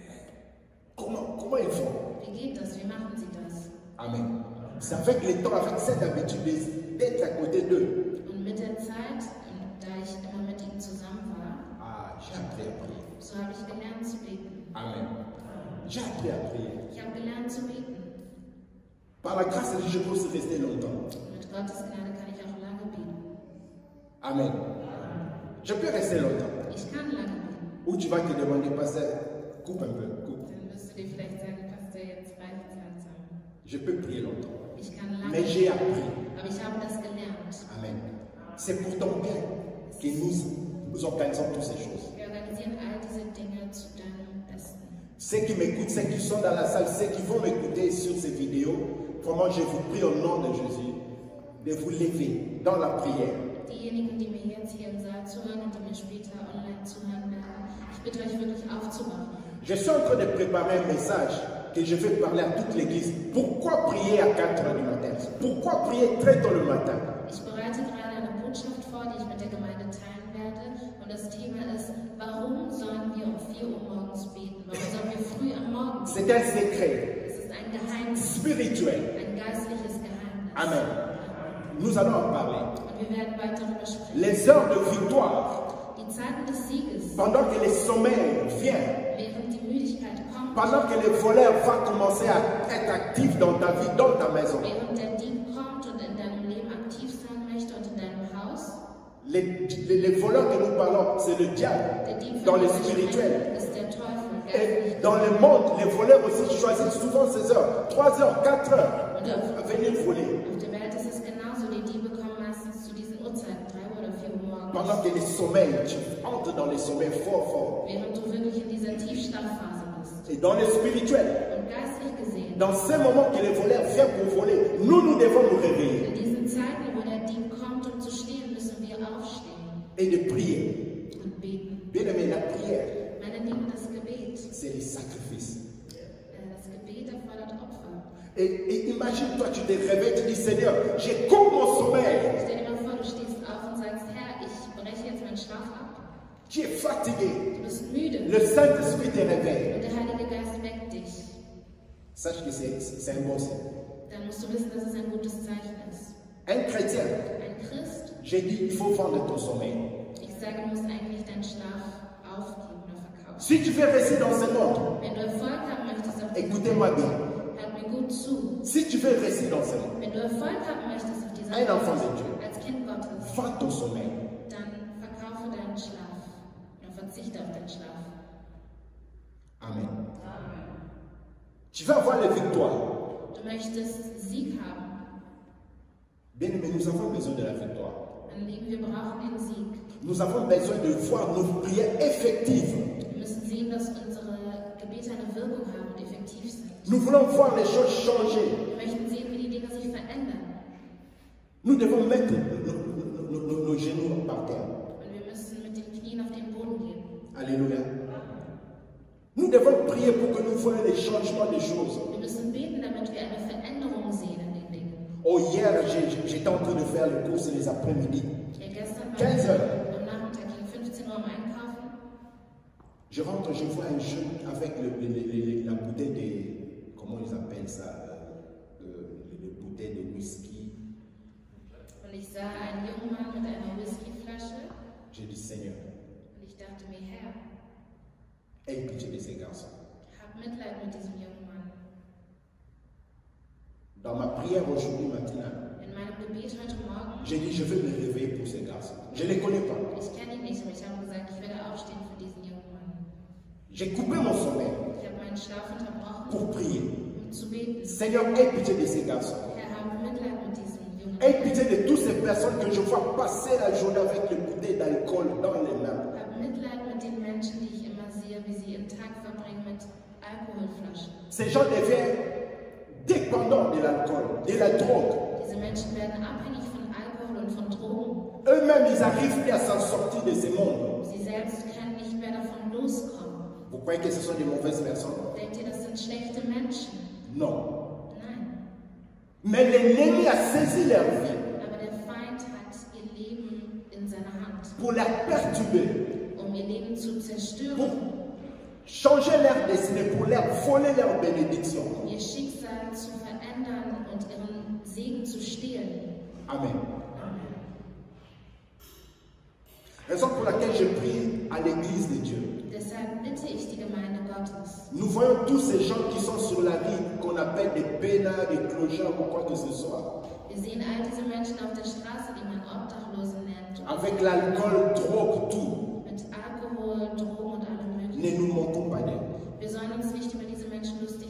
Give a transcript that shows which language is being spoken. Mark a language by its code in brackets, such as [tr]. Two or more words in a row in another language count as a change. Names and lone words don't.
[fr] Comment ils font? [de] Wie geht das? Wie machen sie das? [fr] Amen. C'est avec le temps, avec cette habitude d'être à côté d'eux. [de] Und mit der Zeit, da ich immer mit ihnen zusammen war, [fr] J'ai appris à prier. [de] so habe ich gelernt zu beten. [fr] Amen. J'ai appris à prier. [de] Ich habe gelernt zu beten. [fr] Par la grâce de Dieu, je peux aussi rester longtemps. [de] Mit Gottes Gnade kann ich auch lange beten. [fr] Amen. Je peux rester longtemps. [de] Ich kann lange beten. [fr] Ou tu vas te demander, pasteur, coupe un peu, coupe. [de] Dann wirst du dir vielleicht sagen, Pastor, jetzt reicht es langsam. [fr] Je peux prier longtemps. [de] Ich kann lange [fr] Mais j'ai appris. [de] aber ich habe das gelernt. [fr] Amen. C'est pour ton bien que nous organisons toutes ces choses. [de] Wir organisieren all diese Dinge zu deinem Besten. [fr] Ceux qui m'écoutent, ceux qui sont dans la salle, ceux qui vont m'écouter sur ces vidéos, vraiment je vous prie au nom de Jésus de vous lever dans la prière. [de] Diejenigen, die mir jetzt hier im Saal zuhören und die mir später online zuhören werden, ich bitte euch wirklich aufzuwachen. [fr] Je suis en train de préparer un message que je vais parler à toute l'église. Pourquoi prier à 4 heures du matin? Pourquoi prier très tôt le matin? [de] Ich bereite gerade eine Botschaft vor, die ich mit der Gemeinde teilen werde. Und das Thema ist, warum sollen wir um 4 Uhr morgens beten? Warum sollen wir früh am Morgen beten? [fr] C'est un secret [de] Es ist ein Geheimnis, [fr] spirituel. [de] ein geistliches Geheimnis. [fr] Amen. Nous allons en parler. [de] Und wir werden weiter darüber sprechen. [fr] Les heures de victoire, [de] Die Zeiten des Sieges, [fr] pendant que le sommeil vient, [de] während die Müdigkeit kommt, [fr] pendant que le voleur va commencer à être actif dans ta vie, dans ta maison, [de] während der Dieb kommt und in deinem Leben aktiv sein möchte und in deinem Haus, [fr] les voleurs que nous parlons, c'est le diable [de] der Dieb [fr] dans [de] von [fr] le [de] dem wir [fr] spirituel. [de] sprechen, ist der Teufel, [fr] Et [de] geistlich. [fr] dans le monde, les voleurs aussi choisissent souvent ces heures, 3 heures, 4 heures, [de] Und [fr] à venir voler. [de] auf der Welt ist es genauso. Die Diebe kommen meistens zu diesen Uhrzeiten, 3 Uhr oder 4 Uhr morgens. [fr] Pendant que le sommeil, tu entres dans le sommeil fort, fort. [de] Während du wirklich in dieser Tiefschlafphase bist. [fr] Et dans le spirituel, [de] Und geistlich gesehen, [fr] dans ces moments que les voleurs viennent pour voler, nous devons nous réveiller [de] in diesen Zeiten, wo der Dieb kommt, um zu stehlen, müssen wir aufstehen [fr] et de prier. [de] und beten. [fr] Bien aimé, la prière, [de] Meine Lieben, das Gebet, [fr] c'est le sacrifice. [de] das Gebet erfordert Opfer. [fr] Et imagine, toi, tu te réveilles, tu dis, Seigneur, je coupe mon sommeil. [de] Stell dir mal vor, du stehst auf und sagst, Herr, ich breche jetzt meinen Schlaf ab. [fr] Tu es fatigué. [de] Du bist müde. [fr] Le Saint-Esprit te réveille. [de] Und der Heilige Geist weckt dich. [fr] Sache que c'est un bon signe. [de] Dann musst du wissen, dass es ein gutes Zeichen ist. [fr] Un chrétien, [de] Ein Christ, [fr] j'ai dit, il faut vendre ton sommeil. [de] ich sage, du musst eigentlich deinen Schlaf aufgeben oder verkaufen. [fr] Si tu veux rester dans ce monde, [de] Wenn du Erfolg haben möchtest auf dieser [fr] écoutez-moi bien. [de] Welt, hört mir gut zu. [fr] Si tu veux rester dans ce monde, [de] Wenn du Erfolg haben möchtest auf dieser [fr] Un enfant de [de] Welt, [fr] Dieu. [de] als Kind [fr] vends ton sommeil. [de] dann verkaufe deinen Schlaf oder verzichte auf deinen Schlaf. [fr] Amen. Tu vas avoir les victoires. [de] Du möchtest Sieg haben. [fr] Bien aimé, nous avons besoin de la victoire. [de] Mein Lieben, wir brauchen den Sieg. [fr] Nous avons besoin de voir nos prières effectives. [de] Wir müssen sehen, dass unsere Gebete eine Wirkung haben und effektiv sind. [fr] Nous voulons voir les choses changer. [de] Wir möchten sehen, wie die Dinge sich verändern. [fr] Nous devons mettre nos genoux par terre. [de] Und wir müssen mit den Knien auf den Boden gehen. [fr] Alléluia. Nous devons prier pour que nous voyions les changements des choses. [de] Wir müssen beten, damit wir eine Veränderung sehen in den Dingen. [fr] Oh, hier, j'étais en train de faire les courses les après-midi. [de] Ja, gestern [fr] 15 [de] war [fr] heures. [de] ich am Nachmittag gegen 15 Uhr am Einkaufen. [fr] Je rentre, je vois un jeune avec la bouteille de... Comment ils appellent ça? Les bouteilles de whisky. [de] Und ich sah einen jungen Mann mit einer Whiskyflasche. [fr] J'ai dit, Seigneur, [de] Und ich dachte mir, Herr, [fr] aie pitié de ces garçons. [de] hab Mitleid mit diesem jungen Mann. [fr] Dans ma prière aujourd'hui matin, [de] In meinem Gebet heute Morgen, [fr] j'ai dit, je vais me réveiller pour ces garçons. Je ne les connais pas. [de] ich kenne ihn nicht, aber ich habe gesagt, ich werde aufstehen für diesen jungen Mann. [fr] J'ai coupé mon sommeil [de] Ich habe meinen Schlaf unterbrochen, [fr] pour prier. [de] um zu beten. [fr] Seigneur, aie pitié de ces garçons. [de] Herr, hab Mitleid mit diesem jungen [fr] Aie [de] Mann. [fr] pitié de toutes ces personnes que je vois passer la journée avec les bouteilles d'alcool dans les mains. [de] Hab Mitleid mit den Menschen, die ich immer sehe, wie sie ihren Tag verbringen mit Alkoholflaschen. [fr] Ces gens deviennent dépendants de l'alcool, de la drogue. [de] Diese Menschen werden abhängig von Alkohol und von Drogen. [fr] Eux-mêmes, ils n'arrivent plus à s'en sortir de ce monde. [de] Sie selbst können nicht mehr davon loskommen. [fr] Vous croyez que ce sont des mauvaises personnes? [de] Denkt ihr, das sind schlechte Menschen? [fr] Non. [de] Nein. [fr] Mais l'ennemi a saisi leur vie [de] Aber der Feind hat ihr Leben in seiner Hand, [fr] pour la perturber, [de] um ihr Leben zu [fr] pour [de] zerstören, [fr] changer leur destinée, pour leur voler leur bénédiction. [de] um ihr Schicksal zu verändern und ihren Segen zu stehlen. [fr] Amen. Raison pour laquelle je prie à l'église de Dieu. [de] Deshalb bitte ich die Gemeinde Gottes. [fr] Nous voyons tous ces gens qui sont sur la rue, qu'on appelle des peinards, des clochards ou quoi que ce soit. [de] Wir sehen all diese Menschen auf der Straße, die man Obdachlosen nennt, [fr] Avec l'alcool, drogue, tout. [de] mit Alkohol, Drogen und allem [fr] Ne [de] Möglichen. [fr] nous moquons pas d'eux. [de] Wir sollen uns nicht über diese Menschen lustig